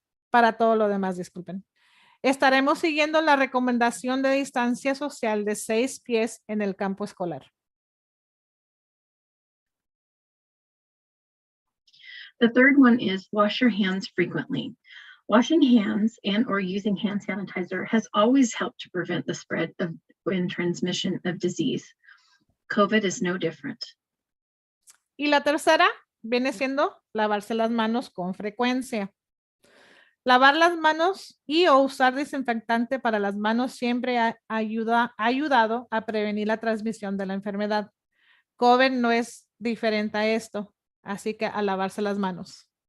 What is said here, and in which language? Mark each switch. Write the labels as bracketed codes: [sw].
[es] Para todo lo demás, disculpen. Estaremos siguiendo la recomendación de distancia social de 6 pies en el campo escolar. [en] The third one is wash your hands frequently. Washing hands and or using hand sanitizer has always helped to prevent the spread of and transmission of disease. COVID is no different. [es] Y la tercera viene siendo lavarse las manos con frecuencia. Lavar las manos y o usar desinfectante para las manos siempre ha ayudado a prevenir la transmisión de la enfermedad. COVID no es diferente a esto, así que a lavarse las manos.